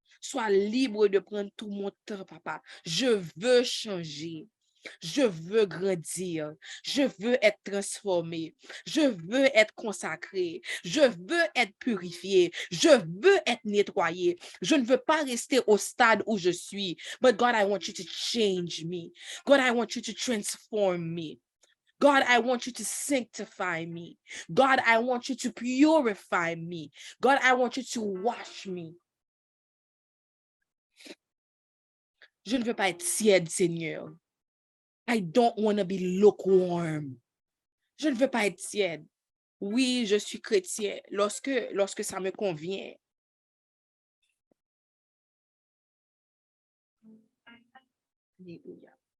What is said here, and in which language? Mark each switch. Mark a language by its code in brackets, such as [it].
[fr] Sois libre de prendre tout mon temps, papa. Je veux changer. Je veux grandir. Je veux être transformé. Je veux être consacré. Je veux être purifié. Je veux être nettoyé. Je ne veux pas rester au stade où je suis. [en] But God, I want you to change me. God, I want you to transform me. God, I want you to sanctify me. God, I want you to purify me. God, I want you to wash me. [fr] Je ne veux pas être tiède, Seigneur. [en] I don't want to be lukewarm. [fr] Je ne veux pas être tiède. Oui, je suis chrétien lorsque ça me convient. Alléluia.